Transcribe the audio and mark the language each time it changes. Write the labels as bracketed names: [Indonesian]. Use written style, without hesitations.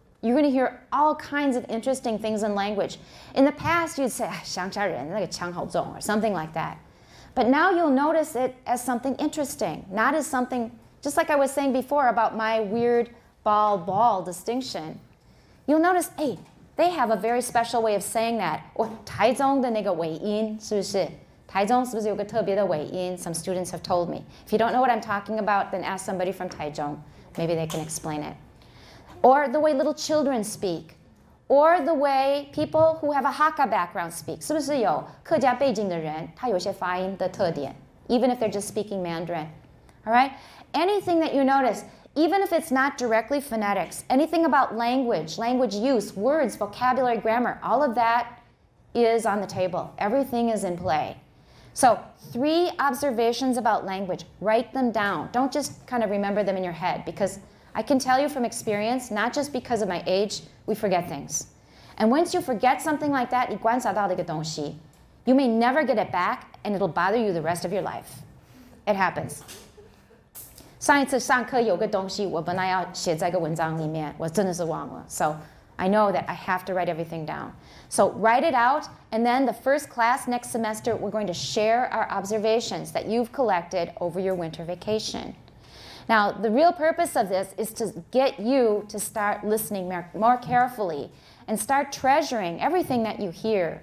[English] You're going to hear all kinds of interesting things in language. In the past, you'd say, [Chinese] 乡下人,那个腔好重, [English] or something like that. But now you'll notice it as something interesting, not as something, just like I was saying before about my weird ball distinction. You'll notice, hey, they have a very special way of saying that. [Chinese] Or 台中的那个尾音,是不是?台中是不是有个特别的尾音? [English] Some students have told me. If you don't know what I'm talking about, then ask somebody from Taichung. Maybe they can explain it. Or the way little children speak. Or the way people who have a Hakka background speak. [Chinese] 是不是有客家背景的人,他有些发音的特点, [English] even if they're just speaking Mandarin. All right? Anything that you notice, even if it's not directly phonetics, anything about language, language use, words, vocabulary, grammar, all of that is on the table. Everything is in play. So 3 observations about language. Write them down. Don't just kind of remember them in your head, because I can tell you from experience, not just because of my age, we forget things. And once you forget something like that, [Chinese] 你观察到的一个东西, [English] you may never get it back, and it'll bother you the rest of your life. It happens. [Chinese] 上一次上课有个东西我本来要写在个文章里面，我真的是忘了. [English] So I know that I have to write everything down. So write it out, and then the first class next semester, we're going to share our observations that you've collected over your winter vacation. Now, the real purpose of this is to get you to start listening more carefully and start treasuring everything that you hear.